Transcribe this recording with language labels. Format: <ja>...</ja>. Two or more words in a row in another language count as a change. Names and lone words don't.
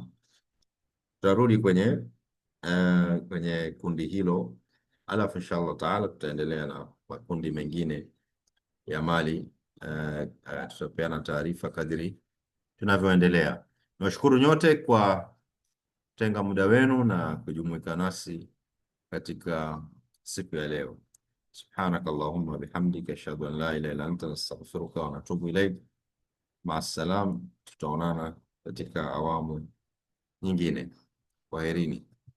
<sw>Tutarudi kwenye kundi hilo, alafu</sw> <ar>إن شاء الله تعالى</ar> <sw>tutaendelea na makundi mengine ya mali. Tutapeana taarifa kadri tunavyoendelea. Nawashukuru nyote kwa kutenga muda wenu na kujumuika nasi katika siku ya leo.</sw> <ar>سبحانك اللهم وبحمدك أشهد أن لا إله إلا أنت نستغفرك ونتوب إليك.</ar> <sw>Maasalam, tutaonana katika awamu nyingine. Kwaherini.</sw>